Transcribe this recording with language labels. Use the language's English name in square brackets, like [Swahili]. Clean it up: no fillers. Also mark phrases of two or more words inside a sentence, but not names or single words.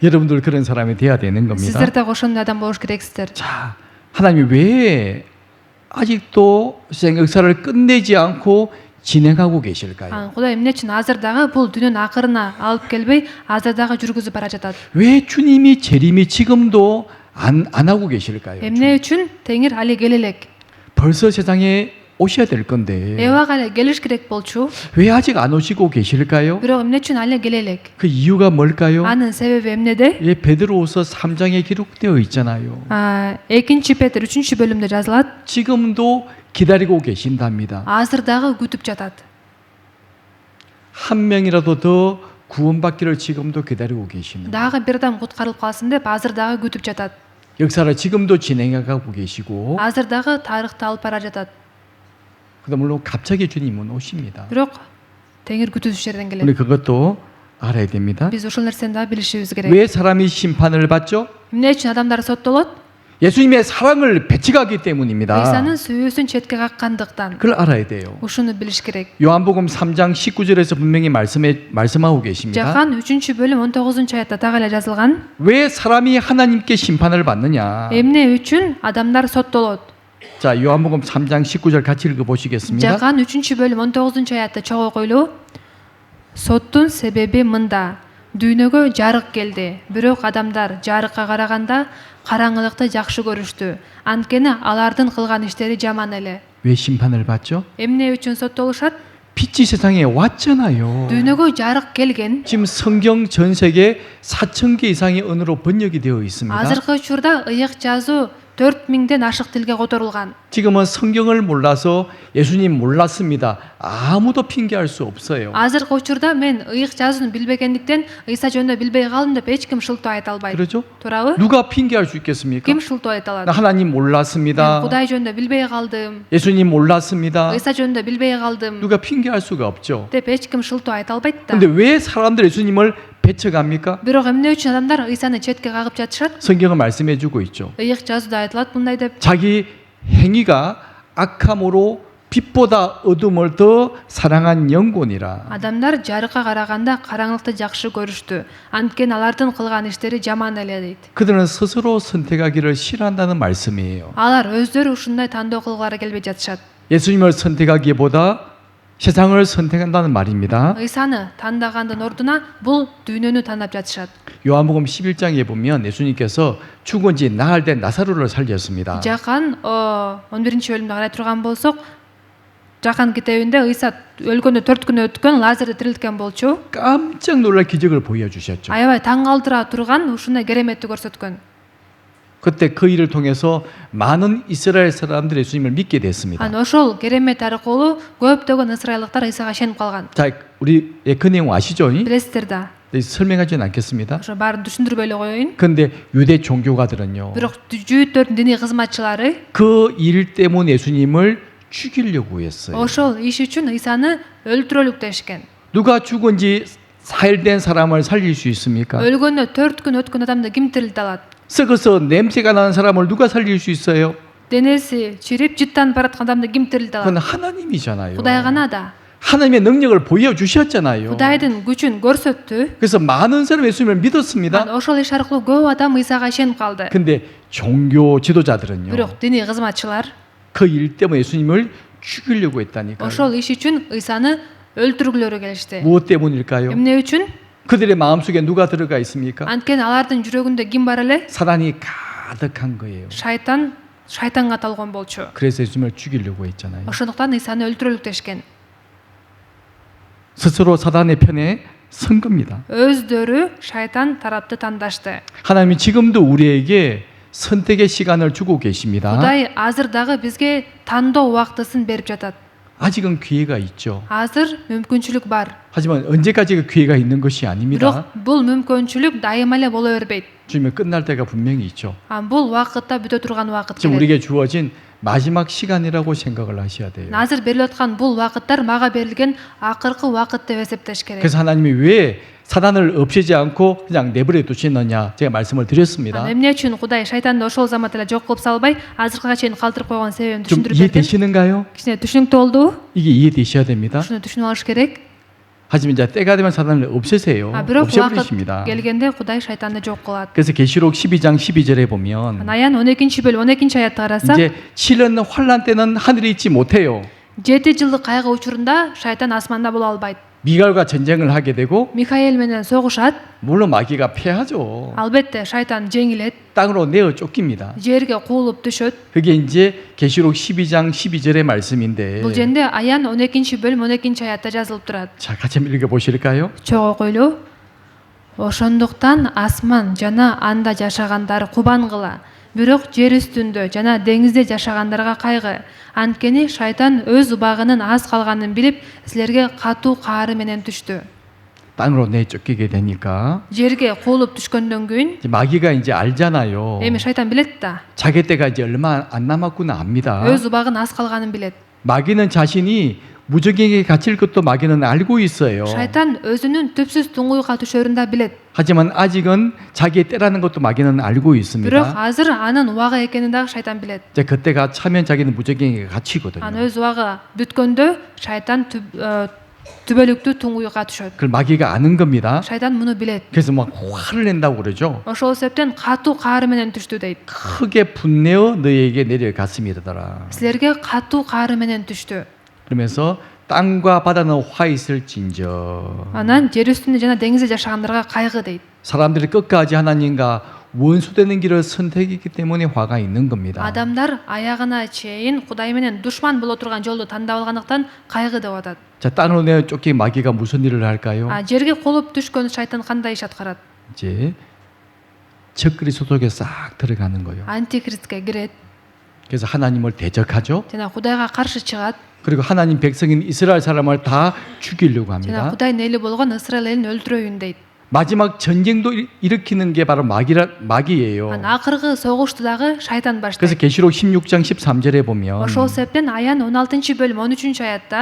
[Korean] 여러분들 그런 사람이 돼야 되는 겁니다. [Kyrgyz] Сиздер да ошондой адам болуш керексиздер. [Korean] 자, 하나님이 왜 아직도 세상 역사를 끝내지 않고 진행하고 계실까요? [Kyrgyz] Кудай эмне үчүн азыр дагы бул дүйнөнүн акырына алып келбей, азыр дагы жүргүзүп бара жатат? [Korean] 왜 주님이 재림이 지금도 안 하고 계실까요? [Kyrgyz] Эмне үчүн Теңир али келе элек? [Korean] 벌써 세상에 오셔야 될 건데 [Kyrgyz] Эбага эле келиш керек болчу. [Korean] 왜 아직 안 오시고 계실까요? [Kyrgyz] Бирок эмне үчүн али келе элек? [Korean] 그 이유가 뭘까요? [Kyrgyz] Анын себеби эмнеде? [Korean] 예, 베드로후서 3장에 기록되어 있잖아요. [Kyrgyz] 2 Петр 3-бөлүмдө жазылат. [Korean] 지금도 기다리고 계신답니다. [Kyrgyz] Азыр дагы күтүп жатат. [Korean] 한 명이라도 더 구원받기를 지금도 기다리고 계시는. [Kyrgyz] Дагы бир адам куткарылып калсын деп азыр дагы күтүп жатат. [Korean] 역사를 지금도 진행해가고 계시고. [Kyrgyz] Азыр дагы тарыхты алып бара жатат. [Korean] 근데 물론 갑자기 주님은 오십니다. [Kyrgyz] Бирок Теңир күтүүсүз жерден [Korean] 우리 [Kyrgyz] келет. [Korean] 그것도 알아야 됩니다. [Kyrgyz] Биз ушул нерсени дагы билишибиз керек. [Korean] 왜 사람이 심판을 받죠? [Kyrgyz] Эмне үчүн адамдар соттолот? [Korean] 예수님의 사랑을 배척하기 때문입니다. [Kyrgyz] Ыйсанын сүйүүсүн четке каккандыктан. [Korean] 그걸 알아야 돼요. [Kyrgyz] Ушуну билиш керек. [Korean] 요한복음 3장 19절에서 분명히 말씀하고 계십니다. [Kyrgyz] Жахан 3-бөлүм 19-аятта так эле жазылган. [Korean] 왜 사람이 하나님께 심판을 받느냐? [Kyrgyz] Эмне үчүн адамдар соттолот? [Korean] 자, 요한복음 3장 19절 같이 읽어 보시겠습니다. [Kyrgyz] Жахан 3-бөлүм 19-аятты чогуу ойлоо. Соттун себеби мында. Дүйнөгө жарык келди, бирок адамдар жарыкка караганда караңгылыкты жакшы көрүштү. Анткени алардын кылган иштери жаман эле. [Korean] 왜 심판을 받죠? [Kyrgyz] Эмне үчүн соттолушат? [Korean] 빛이 세상에 왔잖아요. [Kyrgyz] Дүйнөгө жарык келген. [Korean] 지금 성경 전 세계 4,000개 이상의 언어로 번역이 되어 있습니다. [Kyrgyz] Азыркы учурда ыйык жазуу 4000ден ашык тилге которулган. [Korean] 지금은 성경을 몰라서 예수님 몰랐습니다. 아무도 핑계할 수 없어요. [Kyrgyz] Азыркы учурда мен ыйык жазууну билбегендиктен ыйса жөнүндө билбей калдым деп эч ким шылтоо айта албайт. [Korean] 그렇죠? [Kyrgyz] Туурабы? [Korean] 누가 핑계할 수 있겠습니까? [Kyrgyz] Ким шылтоо айта [Korean] 나 [Kyrgyz] алат? [Korean] 하나님 [Kyrgyz] Мен [Korean] 몰랐습니다. [Kyrgyz] Кудай жөнүндө билбей калдым. [Korean] 예수님 몰랐습니다. [Kyrgyz] ыйса жөнүндө билбей калдым [Korean] 누가 핑계할 수가 없죠. [Kyrgyz] деп эч ким шылтоо айта албайт да. [Korean] 근데 왜 사람들 예수님을 배척합니까? [Kyrgyz] Бирок эмне үчүн адамдар ыйсаны четке кагып жатышат? [Korean] 성경은 말씀해 주고 있죠. [Kyrgyz] ыйык жазууда айтылат мындай деп. [Korean] 자기 행위가 악함으로 빛보다 어둠을 더 사랑한 영혼이라. [Kyrgyz] Адамдар жарыкка караганда караңгылыкты жакшы көрүштү. Анткени алардын кылган иштери жаман эле дейт. [Korean] 그들은 스스로 선택하기를 싫어한다는 말씀이에요. [Kyrgyz] Алар өздөрү ушундай тандоо кылгылары келбей жатышат. [Korean] 예수님을 선택하기보다 세상을 선택한다는 말입니다. [Kyrgyz] ыйсаны тандагандын ордуна бул дүйнөнү тандап жатышат. [Korean] 요한복음 11장에 보면 예수님께서 죽은 지 나흘 된 나사로를 살렸습니다. [Kyrgyz] Жахан 11-бөлүмдө карай турган болсок, Жахан китебинде ыйса өлгөндө 4 күн өткөн Лазарды тирилткен болчу. [Korean] 깜짝 놀랄 기적을 보여주셨죠. [Kyrgyz] Аябай таң калтыра турган ушундай кереметти көрсөткөн. [Korean] 그때 그 일을 통해서 많은 이스라엘 사람들이 예수님을 믿게 됐습니다. [Kyrgyz] Ошол керемет аркылуу көптөгөн ысырайлыктар ыйсага ишенип калган. [Korean] 자, 우리 그 내용 아시죠? [Kyrgyz] Билесиздер да. [Korean] 설명하지는 않겠습니다. [Kyrgyz] Ошо баарын түшүндүрбөй эле коеюн. [Korean] 그런데 유대 종교가들은요. [Kyrgyz] Бирок жүйүттөрдүн диний кызматчылары [Korean] 그 일 때문에 예수님을 죽이려고 했어요. [Kyrgyz] ошол иш үчүн ыйсаны өлтүрөлүк дешкен. [Korean] 누가 죽은 지 4일 된 사람을 살릴 수 있습니까? [Kyrgyz] өлгөндө 4 күн өткөн адамды ким тирилте алат? [Korean] 썩어서 냄새가 나는 사람을 누가 살릴 수 있어요? [Kyrgyz] денеси чирип жыттанып бараткан адамды ким тирилте [Korean] 그건 [Kyrgyz] алат? [Korean] 하나님이잖아요. [Kyrgyz] Кудай гана да. [Korean] 하나님의 능력을 보여주셨잖아요. [Kyrgyz] Кудайдын күчүн көрсөттү. [Korean] 그래서 많은 사람이 예수님을 믿었습니다. [Kyrgyz] Ошол иш аркылуу көп адам ыйсага ишенип калды. [Korean] 근데 종교 지도자들은요. [Kyrgyz] Бирок диний кызматчылар [Korean] 그 일 때문에 예수님을 죽이려고 했다니까요. [Kyrgyz] ошол иш үчүн ыйсаны өлтүргүлөрү келишти. [Korean] 무엇 때문일까요? [Kyrgyz] Эмне үчүн? [Korean] 그들의 마음속에 누가 들어가 있습니까? [Kyrgyz] Анткени алардын жүрөгүндө ким бар эле? [Korean] 사단이 가득한 거예요. [Kyrgyz] Шайтанга талгон болчу. [Korean] 그래서 예수님을 죽이려고 했잖아요. [Kyrgyz] Ошондуктан ыйсаны өлтүрөлүк дешкен. [Korean] 스스로 사단의 편에 선 겁니다. [Kyrgyz] Өздөрү шайтан тарапты тандашты. [Korean] 하나님이 지금도 우리에게 선택의 시간을 주고 계십니다. [Kyrgyz] Кудай азыр дагы бизге тандоо убактысын берип жатат. [Korean] 아직은 기회가 있죠. [Kyrgyz] Азыр мүмкүнчүлүк бар. [Korean] 하지만 언제까지 그 기회가 있는 것이 아닙니다. [Kyrgyz] Бирок бул мүмкүнчүлүк дайыма эле боло бербейт. [Korean] 주님은 끝날 때가 분명히 있죠. [Kyrgyz] Бул убакытта бүтө турган убакыт [Korean] 지금 [Kyrgyz] келет. [Korean] 우리에게 주어진 마지막 시간이라고 생각을 하셔야 돼요. [Kyrgyz] Азыр берилип аткан бул убакыттар мага берилген акыркы убакыт деп эсептеш керек. [Korean] 그래서 하나님이 왜 사단을 없애지 않고 그냥 내버려 두시느냐 제가 말씀을 드렸습니다. [Kyrgyz] эмне үчүн Кудай шайтанды ошол замат эле жок кылып салбай азыркыга чейин калтырып койгон себебин [Korean] 좀 [Kyrgyz] түшүндүрүп бердим. [Korean] 이해되시는가요? [Kyrgyz] Кичине түшүнүктүү болдубу? [Korean] 이게 이해되셔야 됩니다. [Kyrgyz] ушуну түшүнүп алыш керек. [Korean] 하지만 이제 때가 되면 사단을 없애세요. [Kyrgyz] бирок убакыт [Korean] 없애버리십니다. [Kyrgyz] келгенде Кудай шайтанды жок кылат. [Korean] 그래서 계시록 12장 12절에 보면 [Kyrgyz] Аян 12-бөлүм 12-аятты карасак, [Korean] 이제 치는 환란 때는 하늘에 있지 못해요. [Kyrgyz] 7 жылдык кайгы учурунда шайтан асманда боло албайт. [Korean] 미갈과 전쟁을 하게 되고 [Kyrgyz] Михаил менен согушат. [Korean] 물론 마귀가 패하죠. [Kyrgyz] Албетте шайтан жеңилет, [Korean] 땅으로 내어 쫓깁니다. [Kyrgyz] жерге куулуп түшөт. [Korean] 그게 이제 계시록 12장 12절의 말씀인데 [Kyrgyz] Бул жерде Аян 12-бөлүм 12-аятта жазылып турат. [Korean] 자, 같이 한번 읽어보실까요? [Kyrgyz] Чогуу окуйлу. Ошондуктан асман жана анда жашагандар кубангыла. Бирок жер үстүндө жана деңизде жашагандарга кайгы. Анткени шайтан өз убагынын аз калганын билип, силерге катуу каары менен түштү. [Korean] 땅으로 내 쫓기게 되니까 [Kyrgyz] Жерге куулуп түшкөндөн кийин [Korean] 이제 마귀가 이제 알잖아요. [Kyrgyz] эми шайтан билет да. [Korean] 자기 때가 이제 얼마 안 남았구나 압니다. [Kyrgyz] өз убагын аз калганын билет. [Korean] 마귀는 자신이 무적에게 갇힐 것도 마귀는 알고 있어요. [Kyrgyz] Шайтан өзүнүн түпсүз туңгуйга түшөрүн да билет. [Korean] 하지만 아직은 자기의 때라는 것도 마귀는 알고 [Kyrgyz] Бирок [Korean] 있습니다. [Kyrgyz] азыр анын убагы экенин дагы шайтан билет. [Korean] 이제 그때가 차면 자기는 무적에게 갇히거든요. [Kyrgyz] Анын өз убагы бүткөндө шайтан түбөлүктүү туңгуйга түшөт. [Korean] 그걸 마귀가 아는 겁니다. [Kyrgyz] Шайтан муну билет. [Korean] 그래서 막 화를 낸다고 그러죠. [Kyrgyz] Ошол себептен катуу каары менен түштү дейт. [Korean] 크게 분내어 너희에게 내려갔습니다더라. [Kyrgyz] Силерге катуу каары менен түштү. [Korean] 그러면서 땅과 바다는 화 있을진저. [Kyrgyz] Анан жер үстүндө жана деңизде жашагандарга кайгы дейт. [Korean] 사람들이 끝까지 하나님과 원수되는 길을 선택했기 때문에 화가 있는 겁니다. [Kyrgyz] Адамдар аягына чейин Кудай менен душман боло турган жолду тандап алгандыктан кайгы деп атат. [Korean] 자, 땅으로 내어 쫓긴 마귀가 무슨 일을 할까요? [Kyrgyz] Жерге кулуп түшкөн шайтан кандай иш аткарат? [Korean] 이제 적그리스도 속에 싹 들어가는 거예요. [Kyrgyz] Антихристке кирет. [Korean] 그래서 하나님을 대적하죠. [Kyrgyz] жана Кудайга каршы чыгат. [Korean] 그리고 하나님 백성인 이스라엘 사람을 다 죽이려고 [Kyrgyz] жана [Korean] 합니다. [Kyrgyz] Кудайдын эли болгон Исраил элин өлтүрөйүн дейт. [Korean] 마지막 전쟁도 일으키는 게 바로 마귀예요. [Kyrgyz] Акыркы согушту дагы шайтан [Korean] 그래서 [Kyrgyz] баштайт. [Korean] 계시록 16장 13절에 보면 [Kyrgyz] Ошол себептен Аян 16-бөлүм 13-аятта